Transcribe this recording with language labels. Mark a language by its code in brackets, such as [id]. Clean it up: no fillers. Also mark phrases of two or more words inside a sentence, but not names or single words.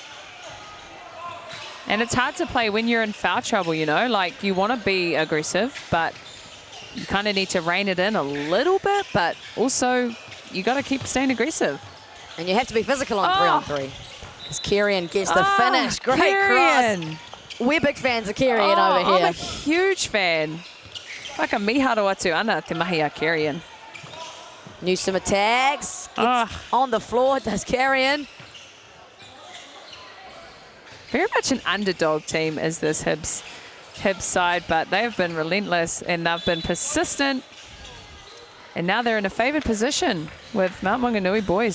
[en] And it's hard to play when you're in foul trouble, you know, like you want to be aggressive, but you kind of need to rein it in a little bit, but also you got to keep staying aggressive. And you have to be physical on 3-on-3. As Carrion gets the finish. Great Carrion. cross. We're big fans of Carrion over here. I'm a huge fan. [mi] Whaka miharo atu ana te mahi a Carrion. [en] Newsom attacks. Gets on the floor, does Carrion. Very much an underdog team is this Hibs side, but they have been relentless and they've been persistent. And now they're in a favoured position with Mount Maunganui boys.